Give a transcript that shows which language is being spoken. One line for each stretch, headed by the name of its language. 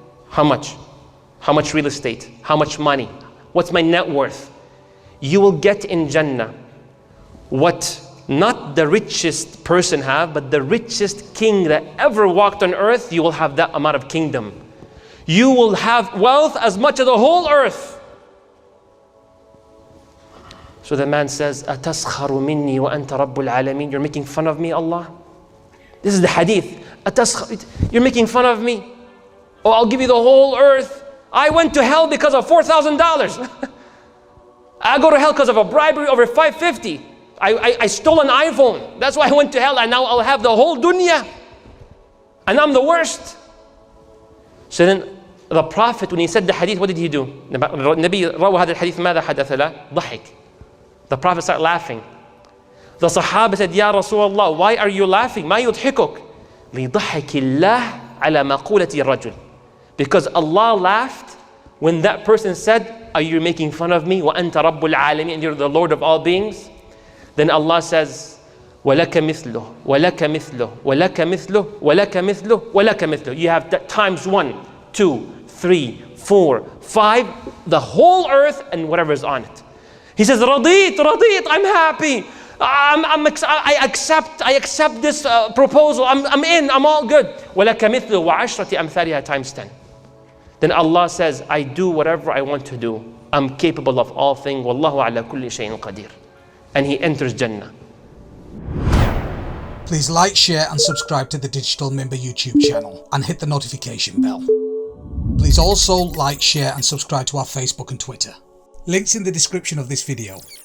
English: How much? How much real estate? How much money? What's my net worth? You will get in Jannah what not the richest person have, but the richest king that ever walked on earth. You will have that amount of kingdom. You will have wealth as much as the whole earth. So the man says,
Arabic: أَتَسْخَرُ مِنِّي وَأَنْتَ رَبُّ الْعَالَمِينَ.
English: You're making fun of me, Allah? This is the hadith. You're making fun of me? Oh, I'll give you the whole earth. I went to hell because of $4,000. I go to hell because of a bribery over $550. I stole an iPhone. That's why I went to hell, and now I'll have the whole dunya. And I'm the worst. So then the Prophet, when he said the hadith, what did he do?
Arabic: النبي روى هذا الحديث ماذا حدث له؟ ضحك.
English: The Prophet started laughing. The Sahaba said, Ya Rasulullah, why are you laughing?
Arabic: ما يضحكك؟ لضحك الله على مقولة الرجل.
English: Because Allah laughed when that person said, are you making fun of me?
Arabic: وَأَنْتَ رَبُّ الْعَالَمِينَ.
English: And you're the Lord of all beings. Then Allah says,
Arabic: وَلَكَ مِثْلُهُ وَلَكَ مِثْلُهُ وَلَكَ مِثْلُهُ وَلَكَ مِثْلُهُ وَلَكَ مِثْلُهُ.
English: You have times 1, 2, 3, 4, 5, the whole earth and whatever is on it. He says,
Arabic: رَضِيت,
English: I'm happy. I accept this proposal. I'm in, I'm all good.
Arabic: وَلَكَ مِثْلُهُ وَعَشْرَةِ أَمْثَالِهَا
English: times 10. Then Allah says, I do whatever I want to do. I'm capable of all things.
Arabic: Wallahu ala kulli shay'in qadir.
English: And he enters Jannah. Please like, share and subscribe to the Digital Mimbar YouTube channel and hit the notification bell. Please also like, share and subscribe to our Facebook and Twitter. Links in the description of this video.